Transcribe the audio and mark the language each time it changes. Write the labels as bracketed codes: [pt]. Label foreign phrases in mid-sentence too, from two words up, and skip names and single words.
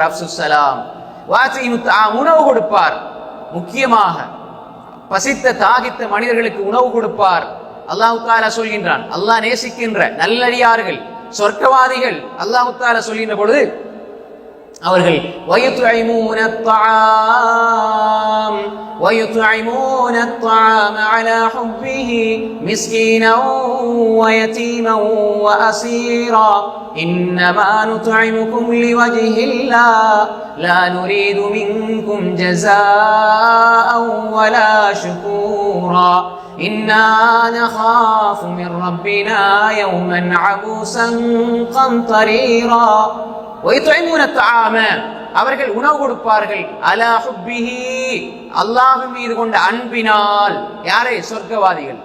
[ar] أفشوا السلام, [ta] உணவு கொடுப்பார். முக்கியமாக பசித்த தாகித்த மனிதர்களுக்கு உணவு கொடுப்பார். [ar] الله تعالى [ta] சொல்கின்றான், அல்லாஹ் நேசிக்கின்ற நல்லடியார்கள் சொர்க்கவாதிகள் [ar] الله تعالى [ta] சொல்கின்ற பொழுது அவர்கள் வயுத்இமூன [ar] الطعام على حبه مسكينا ويتيما وأسيرا إنما نطعمكم لوجه الله لا نريد منكم جزاء ولا شكورا إنا نخاف من ربنا يوما عبوسا قمطريرا ويطعمون الطعام [ta] அவர்கள் உணவு கொடுப்பார்கள் [ar] على حبه [ta] அல்லாஹ் மீது கொண்ட அன்பினால். யாரே? சொர்க்கவாதிகள்.